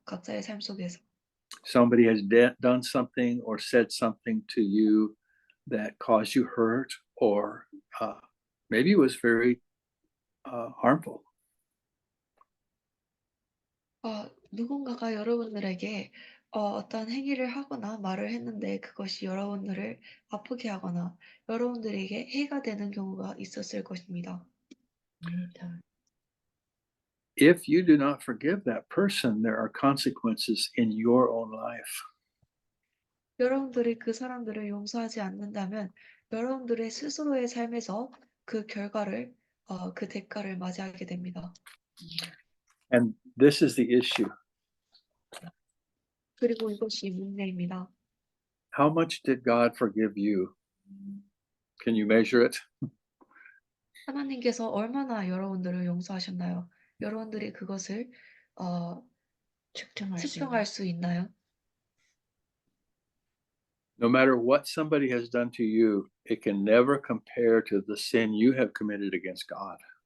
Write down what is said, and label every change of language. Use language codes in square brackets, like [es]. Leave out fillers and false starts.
[ko] 각자의 삶 속에서. [en] Somebody has done something or said something to you that caused you hurt, or maybe it was very harmful. [ko] 누군가가 여러분들에게 어떤 행위를 하거나 말을 했는데 그것이 여러분들을 아프게 하거나 여러분들에게 해가 되는 경우가 있었을 것입니다. [en] If you do not forgive that person, there are consequences in your own life. [ko] 여러분들이 그 사람들을 용서하지 않는다면 여러분들의 스스로의 삶에서 그 결과를 그 대가를 맞이하게 됩니다. [en] And this is the issue. [ko] 그리고 이것이 문제입니다. [en] How much did God forgive you? Can you measure it? [ko] 하나님께서 얼마나 여러분들을 용서하셨나요? 여러분들이 그것을 측정할 수 있나요? [en] No matter what somebody has done to you, it can never compare to the sin you have committed against God.